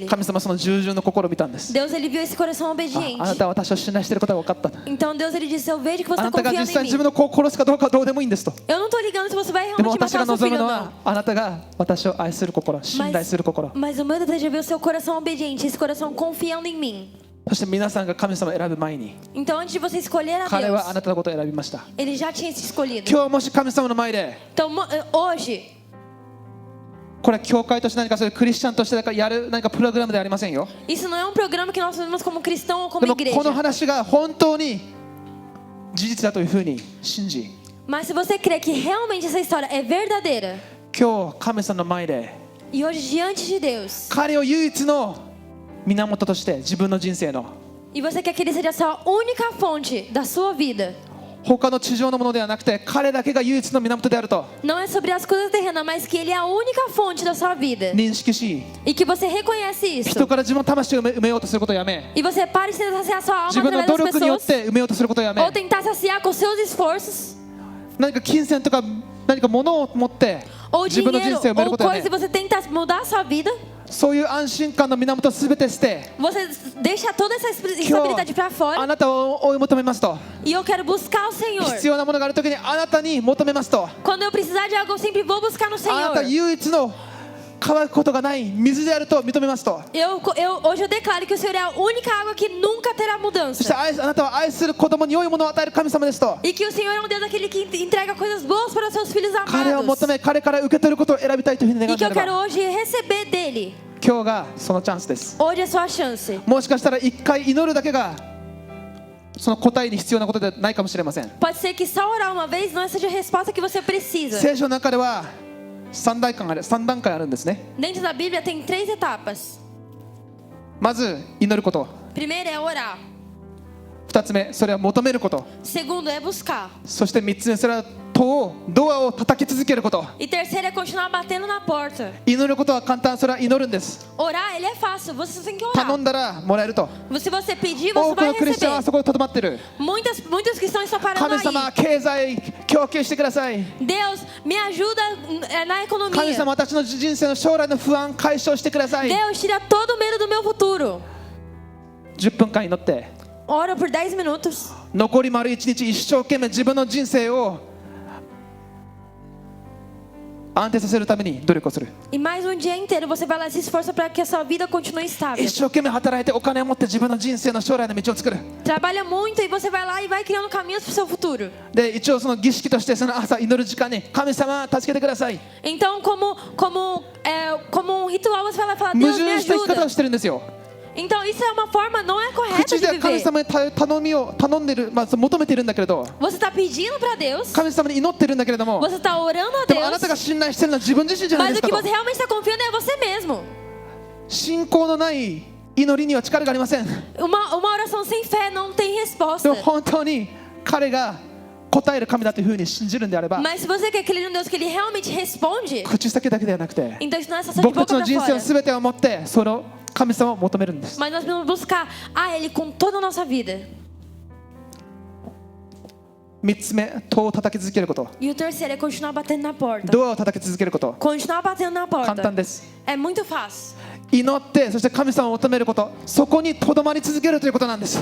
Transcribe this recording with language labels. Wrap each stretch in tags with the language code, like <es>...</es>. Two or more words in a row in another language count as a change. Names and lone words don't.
<ja>神様はその従順の心を見たんです。</ja> <pt>Deus ele viu esse coração</pt> <ja>あ</ja> <pt>obediente.</pt> <ja>なたは私を信頼していることが分かった。</ja> <pt>Então Deus ele disse, eu vejo que você</pt> <ja>あ</ja> <pt>está</pt> <ja>なたが実</ja> <pt>confiando</pt> <ja>際</ja> <pt>em</pt> <ja>に自分</ja> <pt>mim.</pt> <ja>の子を殺すかどうかはどうでもいいんですと。</ja> <pt>Eu não estou ligando se você vai</pt> <ja>でも</ja> <pt>realmente</pt> <ja>私が</ja> <pt>matar o seu</pt> <ja>望む</ja> <pt>filho</pt> <ja>の</ja> <pt>ou</pt> <ja>は</ja> <pt>não.</pt> <ja>あなたが私を愛する心、信頼する心、</ja> <pt>Mas o meu desejo é ver o seu coração obediente, esse coração confiando em mim.</pt> <ja>そして皆さんが神様を選ぶ前に</ja> <pt>Então antes de você escolher a</pt> <ja>彼</ja> <pt>Deus,</pt> <ja>はあなたのことを選びました。</ja> <pt>ele já tinha se escolhido.</pt> <ja>今日もし神様の前で</ja> <pt>Então hoje,</pt> <ja>これは教会として何かそういうクリスチャンとしてやる何かプログラムではありませんよ。</ja> <pt>isso não é um programa que nós fazemos como cristão ou</pt> <ja>で</ja> <pt>como</pt> <ja>もこの</ja> <pt>igreja.</pt> <ja>話が本当に事実だというふうに信じ、</ja> <pt>Mas se você crê que realmente essa história é verdadeira,</pt> <ja>今日神様の前で</ja> <pt>e hoje diante de Deus,</pt> <ja>彼を唯一の源として自分の人生の</ja> <pt>e você quer que ele seja a sua única fonte da sua vida,</pt> <ja>他の地上のものではなくて彼だけが唯一の源であると</ja> <pt>não é sobre as coisas terrenas, mas que ele é a única fonte da sua vida.</pt> <ja>認識し、</ja> <pt>E que você reconhece isso.</pt> <ja>人から自分の魂を埋めようとすることをやめ、</ja> <pt>E você pare de tentar saciar sua alma</pt> <ja>自分の</ja> <pt>através</pt> <ja>努</ja> <pt>das</pt> <ja>力によっ</ja> <pt>pessoas,</pt> <ja>て埋めようとすることをやめ、</ja> <pt>ou tentar saciar com seus esforços,</pt> <ja>何か金銭とか何か物を持って</ja> <pt>ou</pt> <ja>自分の人</ja> <pt>dinheiro,</pt> <ja>生を埋める</ja> <pt>ou</pt> <ja>ことをや</ja> <pt>coisa, e</pt> <ja>め、</ja> <pt>você tenta mudar a sua vida.</pt> <ja>そういう安心感の源を全て捨て、</ja> <pt>Você deixa toda essa</pt> <ja>今</ja> <pt>instabilidade para</pt> <ja>日</ja> <pt>fora.</pt> <ja>あなたを追い求めますと、</ja> <pt>E eu quero buscar o Senhor.</pt> <ja>必要なものがあるときにあなたに求めますと、</ja> <pt>Quando eu precisar de algo, eu sempre vou buscar no</pt> <ja>あなた</ja> <pt>Senhor.</pt> <ja>唯一の乾くことがない水であると認めますと、</ja> <pt>Hoje eu declaro que o Senhor é a única água que nunca terá</pt> <ja>そして</ja> <pt>mudança.</pt> <ja>あなたは愛する子供に良いものを与える神様ですと、</ja> <pt>E que o Senhor é um Deus aquele que entrega coisas boas para os seus filhos</pt> <ja>彼を</ja> <pt>amados.</pt> <ja>求め彼から受け取ることを選びたいというふうに願</ja> <pt>E</pt> <ja>って</ja> <pt>que</pt> <ja>い</ja> <pt>eu</pt> <ja>れ</ja> <pt>quero</pt> <ja>ば、</ja> <pt>hoje receber dele.</pt> <ja>今日がそのチャンスです。</ja> <pt>Hoje é sua chance.</pt> <ja>もしかしたら一回祈るだけがその答えに必要なことではないかもしれません。</ja> <pt>Pode ser que só orar uma vez não seja a resposta que você precisa.</pt> <ja>聖書の中では3段階あるんですね。</ja> <pt>Dentro da Bíblia tem 3 etapas.</pt> <ja>まず祈ること、</ja> <pt>Primeiro é orar.</pt> <ja>2 つ目、それは求めること。</ja> <pt>Segundo é buscar.</pt> <ja>そして3つ目、それはドアを叩き続けること。</ja> <pt>E terceiro é continuar batendo na porta.</pt> <ja>祈ることは簡単、それは祈るんです。</ja> <pt>Orar, ele é fácil. Você só tem que</pt> <ja>頼</ja> <pt>orar.</pt> <ja>んだらもらえると。</ja> <pt>Se você pedir,</pt> <ja>多</ja> <pt>você</pt> <ja>くの</ja> <pt>vai</pt> <ja>クリスチャンは</ja> <pt>receber.</pt> <ja>そこでとどまってる。</ja> <pt>Muitos cristãos estão parando</pt> <ja>神</ja> <pt>aí.</pt> <ja>様、経済供給してください。</ja> <pt>Deus, me ajuda na</pt> <ja>神</ja> <pt>economia.</pt> <ja>様、私の人生の将来の不安解消してください。</ja> <pt>Deus, tira todo o medo do meu futuro.</pt> <ja>10 分間祈って、</ja> <pt>Ora por 10 minutos.</pt> <ja>残り丸1日一生懸命自分の人生を安定させるために努力をする。</ja> <pt>E mais um dia inteiro você vai lá e se esforça para que a sua vida continue estável.</pt> <ja>一生懸命働いてお金を持って自分の人生の将来の道を作る。</ja> <pt>Trabalha muito e você vai lá e vai criando caminhos para o seu futuro.</pt> <ja>で、一応その儀式としてその朝祈る時間に神様助けてください。</ja> <pt>Então, como um ritual, você vai lá e fala:</pt> <ja>矛</ja> <pt>Deus, me</pt> <ja>盾した生き方を</ja> <pt>ajuda.</pt> <ja>してるんですよ。</ja> <pt>Então, isso é uma forma não é correta</pt> <ja>口</ja> <pt>de</pt> <ja>では神</ja> <pt>viver.</pt> <ja>様に頼んでる、求めてるんだけれど、</ja> <pt>Você está pedindo para Deus,</pt> <ja>神様に祈ってるんだけれども、</ja> <pt>você está orando a</pt> <ja>でもあなた</ja> <pt>Deus,</pt> <ja>が信頼してるのは自分自身じゃないで</ja> <pt>mas</pt> <ja>す</ja> <pt>o</pt> <ja>か</ja> <pt>que</pt> <ja>と。</ja> <pt>você realmente está confiando é você mesmo.</pt> <ja>信仰のない祈りには力がありません。</ja> <pt>Uma oração sem fé não tem</pt> <ja>で</ja> <pt>resposta.</pt> <ja>も本当に彼が答える神だというふうに信じるんであれば、</ja> <pt>Mas se você quer crer em Deus que Ele realmente responde,</pt> <ja>口先だけではなくて、</ja> <pt>então isso não é só de</pt> <ja>僕たち</ja> <pt>boca</pt> <ja>の</ja> <pt>para</pt> <ja>人生を</ja> <pt>fora.</pt> <ja>全てを持ってその神様を求めるんです。</ja> <pt>Mas nós precisamos buscar a Ele com toda a nossa vida.</pt> <ja>3 つ目、戸を叩き続けること。</ja> <pt>E o terceiro é continuar batendo na porta.</pt> <ja>ドアを叩き続けること。</ja> <pt>Continuar batendo na</pt> <ja>簡</ja> <pt>porta.</pt> <ja>単です。</ja> <pt>É muito fácil.</pt> <ja>祈って、そして神様を求めること、そこにとどまり続けるということなんです。</ja>